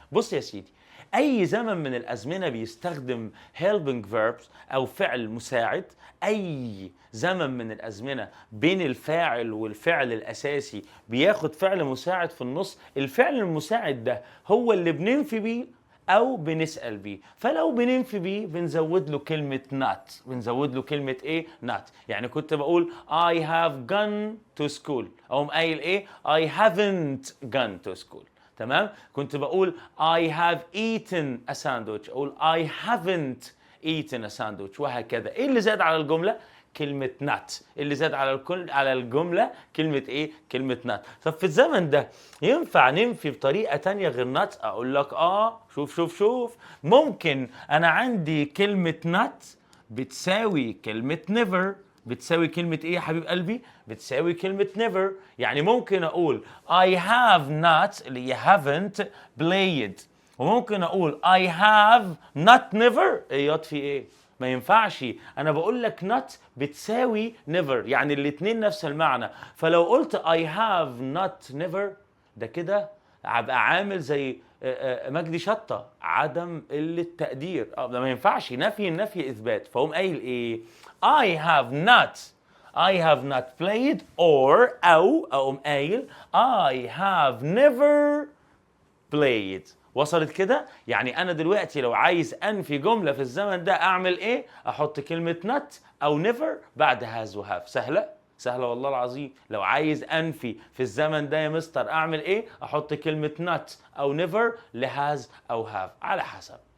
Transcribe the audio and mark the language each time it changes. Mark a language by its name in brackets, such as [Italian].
[Arabic] بص يا سيدي، اي زمن من الازمنة بيستخدم helping verbs او فعل مساعد، اي زمن من الازمنة بين الفاعل والفعل الاساسي بياخد فعل مساعد في النص، الفعل المساعد ده هو اللي بننفي بيه او بنسأل بيه. فلو بننفي بيه بنزود له كلمة not، بنزود له كلمة ايه؟ not. يعني كنت بقول [English] I have gone to school، [Arabic] اقوم قايل ايه؟ [English] I haven't gone to school. [Arabic] تمام؟ كنت بقول [English] I have eaten a sandwich، [Arabic] اقول [English] I haven't eaten a sandwich، [Arabic] وهكذا. ايه اللي زاد على الجملة؟ كلمة not. اللي زاد على الجملة كلمة ايه؟ كلمة not. طب في الزمن ده ينفع ننفي بطريقة تانية غير not؟ اقول لك شوف ممكن انا عندي كلمة not بتساوي كلمة never. بتساوي كلمة ايه يا حبيب قلبي؟ بتساوي كلمة never. يعني ممكن اقول [English] I have not [Arabic] اللي هي [English] haven't played، [Arabic] وممكن اقول [English] I have not never. [Arabic] ايه في ايه؟ ما ينفعش. انا بقول لك not بتساوي never، يعني الاتنين نفس المعنى. فلو قلت [English] I have not never [Arabic] ده كده هبقى عامل زي مجدي شطة، عدم قلة تقدير. ده ما ينفعش. النفي اثبات. فهم قايل ايه؟ [English] I have not played or [Arabic] او اقوم قايل [English] I have never played. [Arabic] وصلت كده؟ يعني انا دلوقتي لو عايز انفي جمله في الزمن ده اعمل ايه؟ احط كلمه not او never بعد has وهاف. سهله والله العظيم. لو عايز انفي في الزمن ده يا مستر اعمل ايه؟ احط كلمه not او never لهاز او have على حسب.